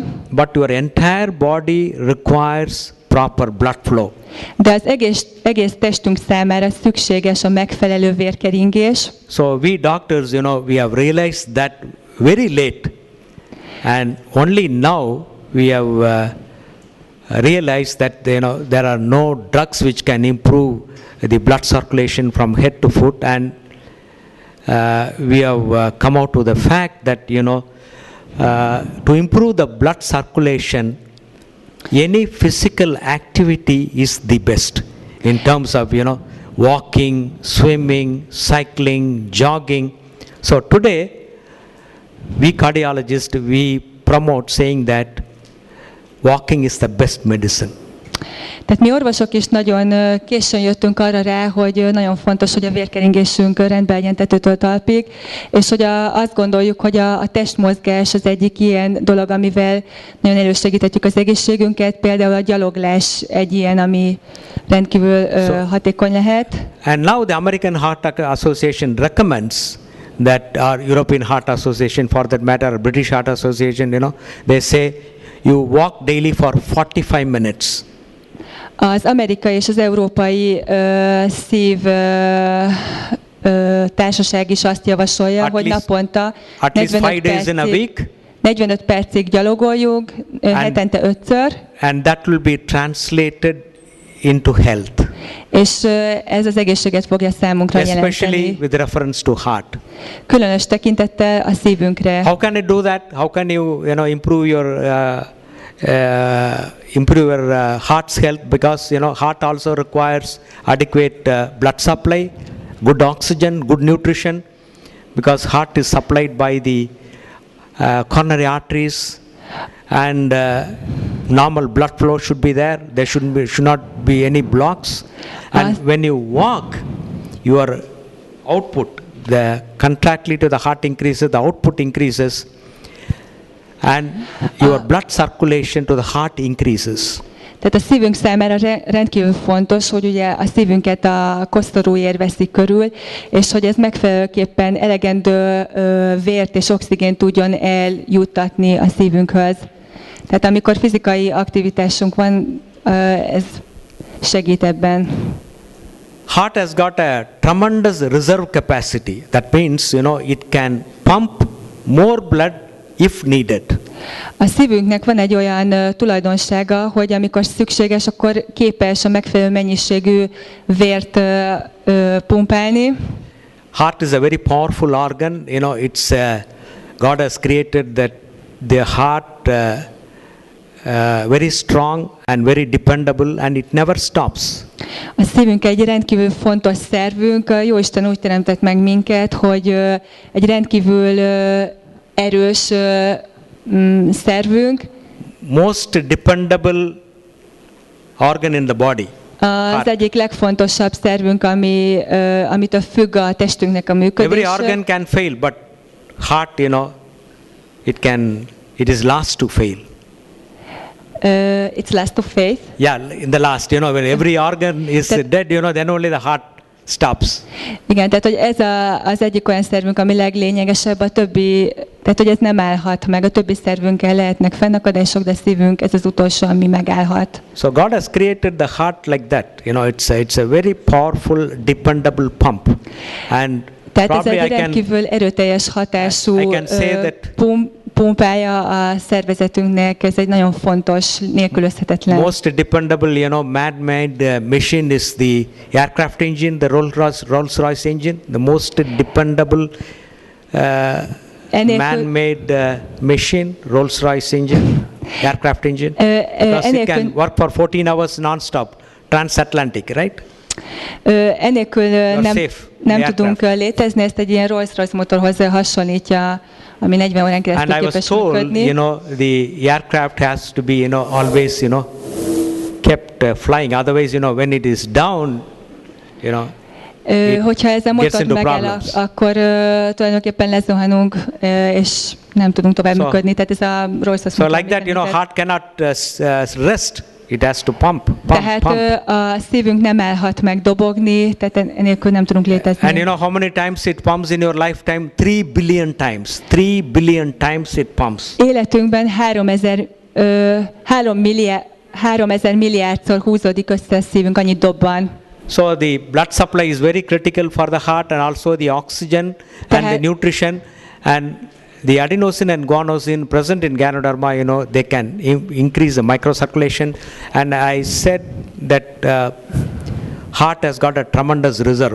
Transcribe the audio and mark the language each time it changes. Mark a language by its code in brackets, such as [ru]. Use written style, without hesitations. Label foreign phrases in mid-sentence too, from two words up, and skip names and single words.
[en] But your entire body requires proper blood flow. [hu] De az egész testünk számára szükséges a megfelelő vérkeringés. [en] So we doctors, we have realized that very late, and only now we have realized that there are no drugs which can improve the blood circulation from head to foot, and we have come out to the fact that to improve the blood circulation, any physical activity is the best in terms of walking, swimming, cycling, jogging. So today we cardiologists, we promote saying that walking is the best medicine. [hu] Tehát mi orvosok is nagyon későn jöttünk arra rá, hogy nagyon fontos, hogy a vérkeringésünk rendben legyen tetőtől talpig, és hogy azt gondoljuk, hogy a testmozgás az egyik ilyen dolog, amivel nagyon elősegíthetjük az egészségünket, például a gyaloglás egy ilyen, ami rendkívül hatékony lehet. [en] And now the American Heart Association recommends that, our European Heart Association for that matter, or British Heart Association, they say you walk daily for 45 minutes. [hu] Az amerikai és az európai szív társaság is azt javasolja, hogy naponta 45 percig gyalogoljunk, hetente 5-ször. [en] And that will be translated into health. [hu] És ez az egészséget fogja számunkra jelenteni. [en] Especially with reference to heart. [hu] Különös tekintettel a szívünkre. [en] How can you do that? How can you, improve your heart's health, because heart also requires adequate blood supply, good oxygen, good nutrition, because heart is supplied by the coronary arteries, and normal blood flow should be there. There should not be any blocks. And when you walk, your output, the contractly to the heart increases, the output increases, and your blood circulation to the heart increases. [hu] Tehát a szívünk számára rendkívül fontos, hogy ugye a szívünket a koszorúér veszi körül, és hogy ez megfelelőképpen elegendő vért és oxigént tudjon eljuttatni a szívünkhöz. Tehát amikor fizikai aktivitásunk van, ez segít ebben. [en] Heart has got a tremendous reserve capacity. That means, it can pump more blood if needed. [hu] A szívünknek van egy olyan tulajdonsága, hogy amikor szükséges, akkor képes a megfelelő mennyiségű vért pumpálni. [en] Heart is a very powerful organ. It's God has created that the heart very strong and very dependable, and it never stops. [hu] A szívünk egy rendkívül fontos szervünk. Jóisten úgy teremtett meg minket, hogy egy rendkívül erős szervünk. [en] Most dependable organ in the body. [hu] Az egyik legfontosabb szervünk, amitől függ a testünknek a működése. [en] Every organ can fail, but heart, it is last to fail. It's last to faith. Yeah, in the last, when every organ is dead, then only the heart stops. [hu] Igen, tehát hogy ez az egyik olyan szervünk, ami leglényegesebb, a többi, tehát hogy ez nem állhat meg, a többi szervünkkel lehetnek fennakadások, de szívünk, ez az utolsó, ami megállhat. [en] So God has created the heart like that. It's a very powerful, dependable pump. And [hu] tehát ez egy rendkívül erőteljes hatású pumpája a szervezetünknek, ez egy nagyon fontos, nélkülözhetetlen. [en] Most dependable, man-made machine is the aircraft engine, the Rolls-Royce engine. The most dependable man-made machine, Rolls-Royce engine, aircraft engine. Because it can work for 14 hours non-stop, transatlantic, right? [hu] Enélkül nem tudunk létezni, ezt egy ilyen Rolls-Royce motorhoz hasonlítja, ami 40 órán keresztül [en] And I was [hu] képes [en] told, [hu] működni. [en] the aircraft has to be, always, kept flying. Otherwise, when it is down, [hu] Hogyha ez a [en] gets [hu] motor [en] into [hu] megáll, [en] problems. [hu] akkor tulajdonképpen lezuhanunk, és nem tudunk tovább működni. Tehát ez a Rolls-Royce [en] So [hu] motor, [en] like that, [hu] amit [en] heart cannot rest. It has to pump. [hu] Tehát a szívünk nem állhat meg dobogni, tehát enélkül nem tudunk létezni. [en] And how many times it pumps in your lifetime? 3 billion times. 3 billion times it pumps. [hu] Életünkben 3000 milliárdszor húzódik össze a szívünk, annyit dobban. [en] So the blood supply is very critical for the heart, and also the oxygen and the nutrition, and the adenosine and guanosine present in Ganoderma, they can increase the microcirculation. And I said that heart has got a tremendous reserve.